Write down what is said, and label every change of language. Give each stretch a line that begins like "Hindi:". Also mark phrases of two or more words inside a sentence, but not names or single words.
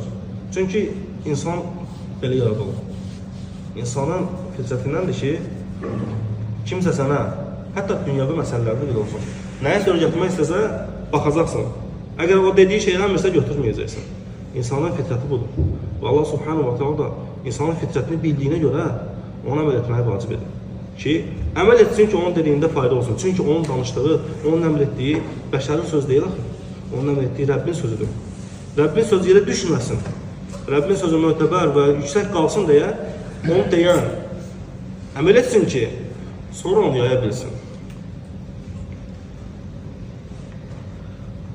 Azerbaijani: Çünki insan belə yaradılır. İnsanın fitrətindəndir ki, kimsə sənə, hətta dünyada məsələlərdə belə olsun, nəyə öyrətmək istəsə, baxacaqsan. Əgər o dediyi şeylənmirsə, götürməyəcəksən. İnsanın fitrəti budur. Və
Arabic: الله سبحانه وتعالى
Azerbaijani: da insanın fitrətini bildiyinə görə ona əməl etməyi vacib edir. Ki, əməl etsin ki, onun dediyində fayda olsun. Çünki onun danışdığı, onun əmr etdiyi bəşərin söz deyil axı. Onun əmr etdiyi Rəbbin sözüdür. Rəbbin sözü yerə düşməsin. Rəbbin sözü mötəbər və yüksək qalsın deyə onu deyən əməl etsin ki, sonra onu yaya bilsin.